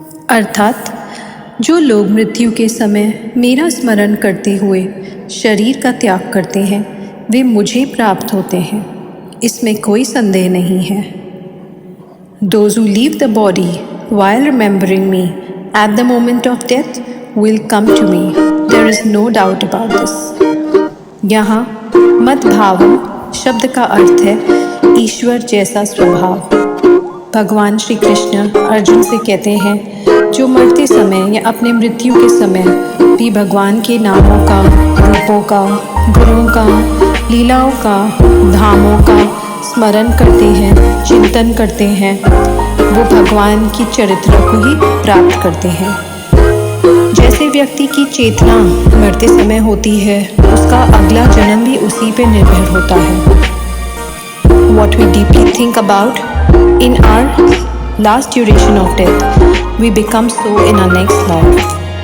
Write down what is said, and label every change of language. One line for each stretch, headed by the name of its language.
Hindi: अर्थात जो लोग मृत्यु के समय मेरा स्मरण करते हुए शरीर का त्याग करते हैं वे मुझे प्राप्त होते हैं, इसमें कोई संदेह नहीं है।
English: Those who leave the body while remembering me at the moment of death will come to me. There is no doubt about this.
Hindi: यहाँ मद्भावम शब्द का अर्थ है ईश्वर जैसा स्वभाव। भगवान श्री कृष्ण अर्जुन से कहते हैं जो मरते समय या अपने मृत्यु के समय भी भगवान के नामों का, रूपों का, गुणों का, लीलाओं का, धामों का स्मरण करते हैं, चिंतन करते हैं, वो भगवान की चरित्र को ही प्राप्त करते हैं। जैसे व्यक्ति की चेतना मरते समय होती है उसका अगला जन्म भी उसी पे निर्भर होता है।
English: What we deeply think about in our last duration of death, we become so in our next life.